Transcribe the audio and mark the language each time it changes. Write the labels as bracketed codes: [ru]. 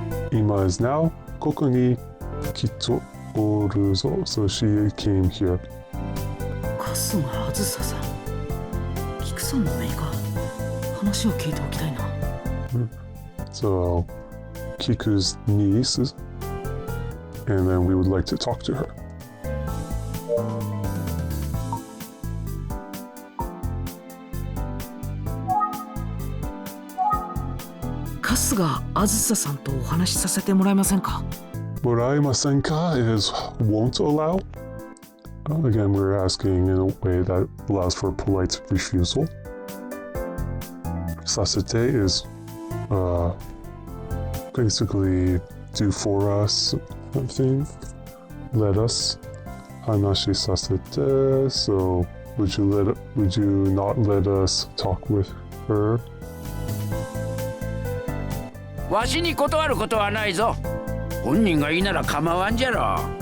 [en] Ima is now [ja] ここに来とおるぞ [en] so she came here. [ja] 春日あずささん、菊さんのメーカー、話を聞いておきたいな。 [en] So Kiku's niece, and then we would like to talk to her. [ja] 春日あずささんとお話しさせてもらえませんか？ [en] Moraimasenka is won't allow. Again, we're asking in a way that allows for polite refusal. Sasete is basically do for us, I think. Let us. [ja] Hanashi sasete. [en] So would you not let us talk with her? [ja] わしに断ることはないぞ。本人がいいなら構わんじゃろ。